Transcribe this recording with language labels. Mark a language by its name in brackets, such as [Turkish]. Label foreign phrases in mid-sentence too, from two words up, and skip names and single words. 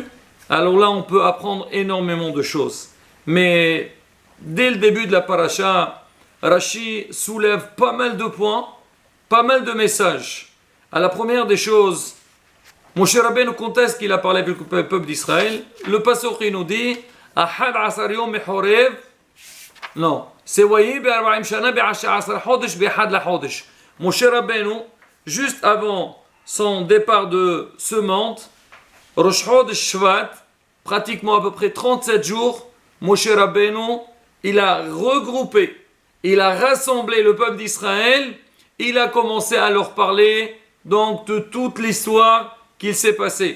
[French] Alors là, on peut apprendre énormément de choses. Mais dès le début de la paracha, Rashi soulève pas mal de points, pas mal de messages. À la première des choses, Moshe Rabbeinu conteste qu'il a parlé avec le peuple d'Israël. Le pasuk il nous dit [Hebrew] אחד עשר יום מחורב. [French] Non, c'est [Hebrew] ויהי בארבעים שנה בעשתי עשר חדש באחד לחדש. [French] Moshe Rabbeinu, juste avant son départ de ce monde, Rosh Chodesh Shvat, pratiquement à peu près 37 jours, Moshe Rabbeinu, il a regroupé, il a rassemblé le peuple d'Israël, il a commencé à leur parler donc de toute l'histoire qu'il s'est passé.